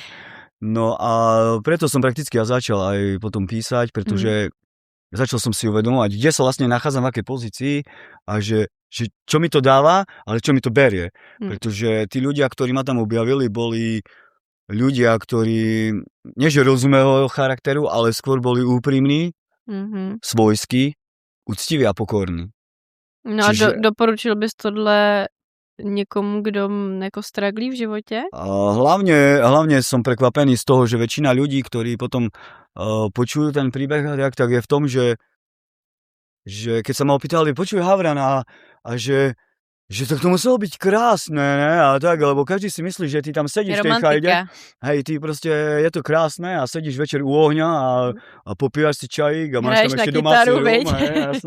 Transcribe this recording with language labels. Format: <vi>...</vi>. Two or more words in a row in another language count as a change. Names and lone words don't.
<sk>No a preto som prakticky začal aj potom písať, pretože začal som si uvedomovať, kde sa vlastne nachádzam, v akej pozícii a že čo mi to dáva, ale čo mi to berie. Pretože tí ľudia, ktorí ma tam objavili, boli ľudia, ktorí nie že rozumého charakteru, ale skôr boli úprimní, svojskí, úctiví a pokorní.</sk> <cs>No a doporučil bys tohle někomu, kdo jako straglí v životě?</cs> <sk>Hlavne som prekvapený z toho, že väčšina ľudí, ktorí potom počujú ten príbeh, tak je v tom, že keď sa ma opýtali, počuj Havran, a že to muselo byť krásne, ne? A tak, lebo každý si myslí, že ty tam sedíš v tej chajde. Hej, ty proste, je to krásne a sedíš večer u ohňa a popíjaš si čajík a máš tam ešte domáci rum, jasne.</sk>